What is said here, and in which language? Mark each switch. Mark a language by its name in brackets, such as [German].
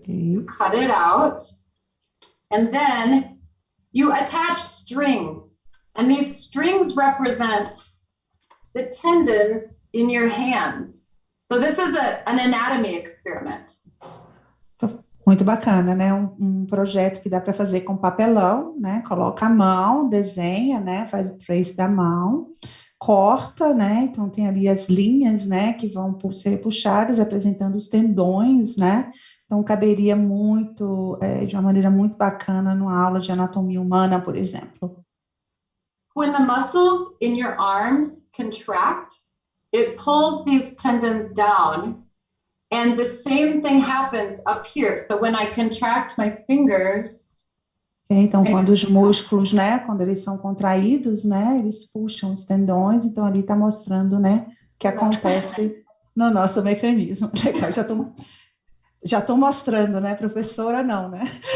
[English] You cut it out. And then you attach strings. And these strings represent the tendons in your hands. So this is an anatomy experiment. [Portuguese] Muito bacana, né? Um projeto que dá para fazer com papelão, né? Coloca a mão, desenha, né? Faz o trace da mão, corta, né? Então tem ali as linhas, né? Que vão ser puxadas, apresentando os tendões, né? Então caberia muito, de uma maneira muito bacana numa aula de anatomia humana, por exemplo. [English] When the muscles in your arms contract, it pulls these tendons down, and the same thing happens up here. So when I contract my fingers... [Portuguese] Então, quando os músculos, né, quando eles são contraídos, né, eles puxam os tendões, então ali está mostrando, né, o que acontece no nosso mecanismo. Legal, já tô mostrando, né, professora não, né?